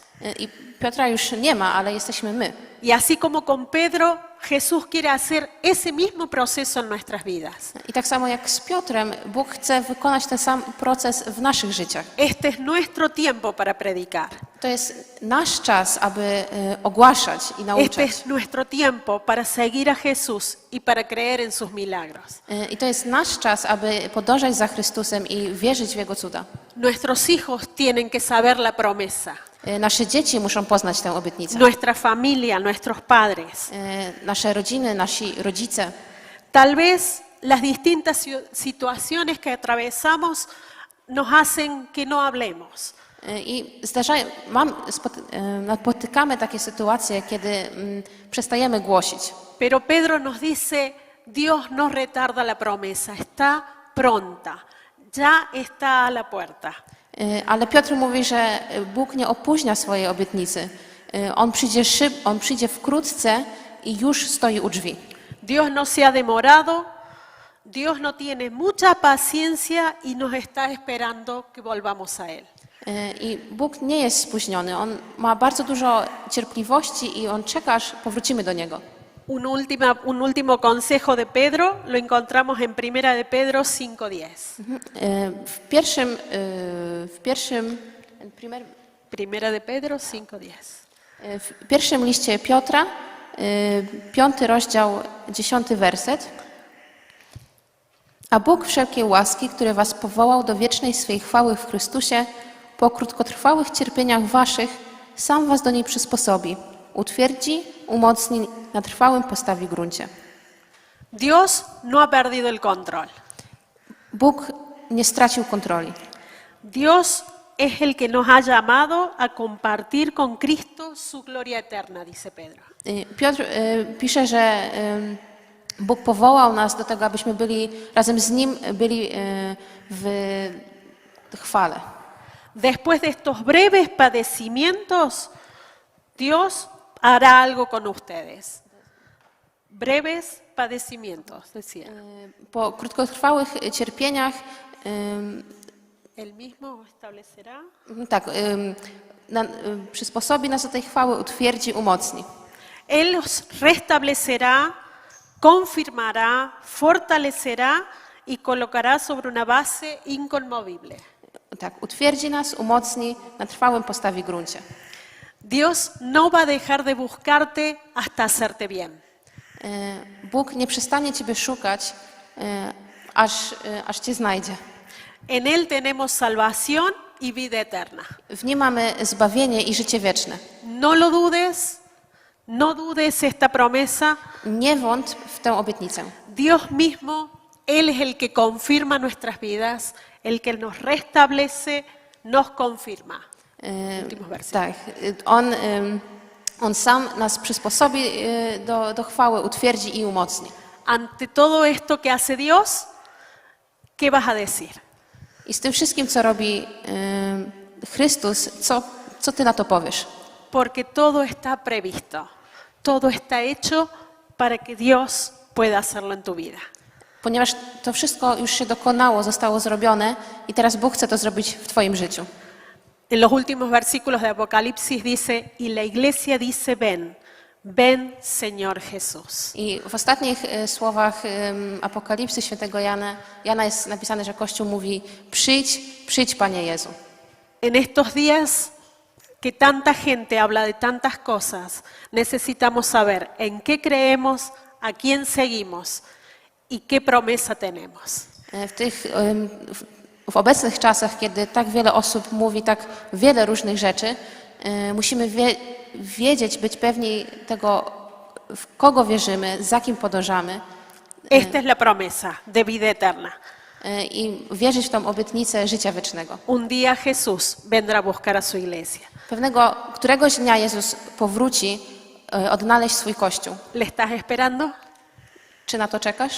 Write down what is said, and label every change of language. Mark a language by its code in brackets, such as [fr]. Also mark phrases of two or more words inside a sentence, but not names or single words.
[pl] I Piotra już nie ma, ale jesteśmy my. [es] Y así como con Pedro, Jesús quiere hacer ese mismo proceso en nuestras vidas. [pl] I tak samo jak z Piotrem, Bóg chce wykonać ten sam proces w naszych życiach. [es] Este es nuestro tiempo para predicar. [pl] To jest nasz czas, aby ogłaszać i [es] Este [pl] nauczać. [es] es nuestro tiempo para seguir a Jesús y para creer en sus milagros. [pl] I to jest nasz czas, aby podążać za Chrystusem i wierzyć w Jego cuda. [es] Nuestros hijos tienen que saber la promesa. [pl] Nasze dzieci muszą poznać tę obietnicę. [es] Nuestra familia, nuestros padres. [pl] Nasze rodziny, nasi rodzice. [es] Tal vez las distintas situaciones que atravesamos nos hacen que no hablemos. [pl] I napotykamy takie sytuacje, kiedy przestajemy głosić. [es] Pero Pedro nos dice, Dios no retarda la promesa, está pronta, ya está a la puerta. [pl] Ale Piotr mówi, że Bóg nie opóźnia swojej obietnicy. On przyjdzie wkrótce i już stoi u drzwi. [es] Dios no se ha demorado, Dios no tiene mucha paciencia y nos está esperando que volvamos a Él. [pl] I Bóg nie jest spóźniony. On ma bardzo dużo cierpliwości i On czeka, aż powrócimy do Niego. [es] Un último consejo de Pedro lo encontramos en Primera de Pedro 5:10. Primera de Pedro 5:10. [pl] W pierwszym liście Piotra, 5 rozdział, 10 werset. A Bóg wszelkiej łaski, który was powołał do wiecznej swej chwały w Chrystusie, po krótkotrwałych cierpieniach waszych, sam was do niej przysposobi, utwierdzi, umocni, na trwałym postawi gruncie. [es] Dios no ha perdido el control. [pl] Bóg nie stracił kontroli. [es] Dios es el que nos ha llamado a compartir con Cristo su gloria eterna, dice Pedro. [pl] Piotr pisze, że Bóg powołał nas do tego, abyśmy byli razem z Nim w chwale. [es] Después de estos breves padecimientos, Dios hará algo con ustedes. Breves padecimientos, decía. [pl] Po krótkotrwałych cierpieniach [es] Él mismo establecerá. [pl] Przysposobi nas do tej chwały, utwierdzi, umocni. [es] Él los restablecerá, confirmará, fortalecerá y colocará sobre una base inconmovible. [pl] Tak, utwierdzi nas, umocni, na trwałym postawi gruncie. [es] Dios no va a dejar de buscarte hasta hacerte bien. [pl] Bóg nie przestanie Ciebie szukać, aż Cię znajdzie. [es] En Él tenemos salvación y vida eterna. [pl] W Nim mamy zbawienie i życie wieczne. [es] No lo dudes, no dudes esta promesa. [pl] Nie wątp w tę obietnicę. [es] Dios mismo, Él es el que confirma nuestras vidas, el que nos restablece, nos confirma. Últimos versículos. [pl] Tak, On sam nas przysposobi do chwały, utwierdzi i umocni. [es] Ante todo esto que hace Dios, ¿qué vas a decir? [pl] I z tym wszystkim, co robi Chrystus, co Ty na to powiesz? [es] Porque todo está previsto, todo está hecho para que Dios pueda hacerlo en tu vida. [pl] Ponieważ to wszystko już się dokonało, zostało zrobione i teraz Bóg chce to zrobić w Twoim życiu. [es] En los últimos versículos de Apocalipsis dice, y la iglesia dice, ven, ven Señor Jesús. [pl] I w ostatnich słowach Apokalipsy świętego Jana jest napisane, że Kościół mówi: przyjdź, przyjdź Panie Jezu. [es] En estos días que tanta gente habla de tantas cosas, necesitamos saber en qué creemos, a quién seguimos y qué promesa tenemos. [pl] W obecnych czasach, kiedy tak wiele osób mówi tak wiele różnych rzeczy, musimy wiedzieć, być pewni tego, w kogo wierzymy, za kim podążamy [es] Esta es la promesa de vida eterna. [pl] I wierzyć w tą obietnicę życia wiecznego. [es] Un día Jesús vendrá a buscar a su iglesia. [pl] Któregoś dnia Jezus powróci odnaleźć swój Kościół. [es] ¿Le estás esperando? [pl] Czy na to czekasz?